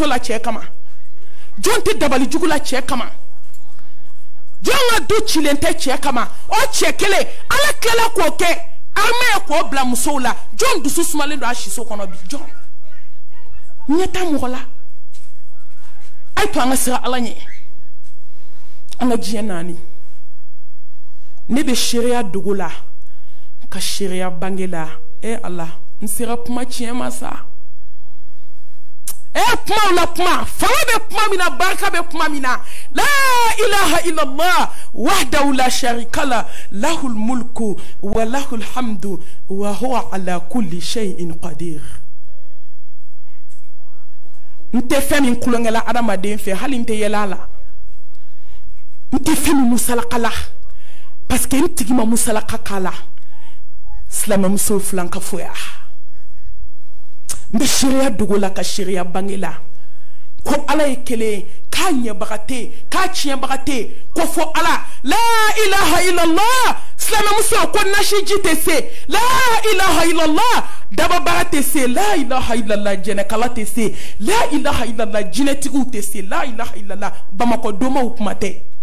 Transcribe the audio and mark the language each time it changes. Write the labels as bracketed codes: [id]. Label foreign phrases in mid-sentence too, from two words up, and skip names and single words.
[bm] la cɛ kama jɔn tɛ dabali jugu la cɛ kama jɔn ka du cilen tɛ cɛ kama o cɛ kelen ala tilala k'o kɛ armée ye k'o bila musow la jɔn dusu sumalen don a siso kɔnɔ bi jɔn ɲɛ t'a mɔgɔ la a ye to an ka siran ala ɲɛ an ka diɲɛ naani ne bɛ seereya dogo la ka seereya bange la ala n sera kuma tiɲɛ ma sa kuma la kuma fanga bɛ kuma min na [ar] barika bɛ kuma min na لا إله إلا الله وحده لا شريك له له الملك وله الحمد وهو على كل شيء قدير [bm] n tɛ fɛn min kulonkɛla adamaden fɛ hali n tɛ yɛlɛ a la n tɛ fɛn min musalaka la [fr] parce que [bm] n tigi ma musalaka k'a la silamɛmuso filan ka foya n bɛ seereya dogo la ka seereya bange la ko ala ye kelen k'a ɲɛbaga tɛ yen k'a tiɲɛbaga tɛ yen ko fɔ ala [ar] لا إله إلا الله [bm] silamɛmuso ko nasiji tɛ se [ar] لا إله إلا الله [bm] dababaga tɛ se [ar] لا إله إلا الله [bm] jɛnɛkala tɛ se [ar] لا إله إلا الله [bm] jinɛtigiw tɛ se [ar] لا إله إلا الله [bm] bamakɔ domaw kuma tɛ